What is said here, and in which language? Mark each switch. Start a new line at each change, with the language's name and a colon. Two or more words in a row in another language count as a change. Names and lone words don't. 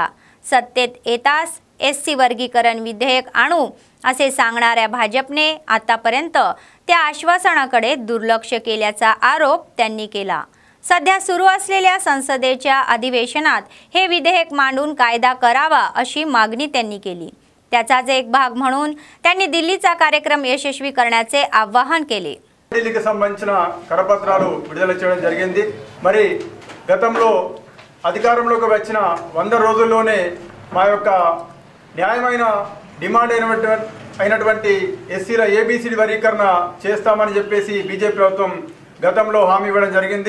Marathi: सत्तेत येताच SC वर्गीकरण विधेयक आणू असे सांगणाऱ्या भाजपने आतापर्यंत त्या आश्वासनाकडे दुर्लक्ष केल्याचा आरोप त्यांनी केला। सध्या सुरू असलेल्या संसदेच्या अधिवेशनात हे विधेयक मांडून कायदा करावा अशी मागणी त्यांनी केली। त्याचाच एक भाग म्हणून त्यांनी दिल्लीचा कार्यक्रम यशस्वी करण्याचे आवाहन केले।
Telugu: ఢిల్లీకి సంబంధించిన కరపత్రాలు విడుదల చేయడం జరిగింది। మరి గతంలో అధికారంలోకి వచ్చిన 100 రోజుల్లోనే మా యొక్క న్యాయమైన డిమాండ్ అయినటువంటి ఎస్సీల ఏబీసీడీ వర్గీకరణ చేస్తామని చెప్పేసి బీజేపీ ప్రభుత్వం గతంలో హామీ ఇవ్వడం జరిగింది।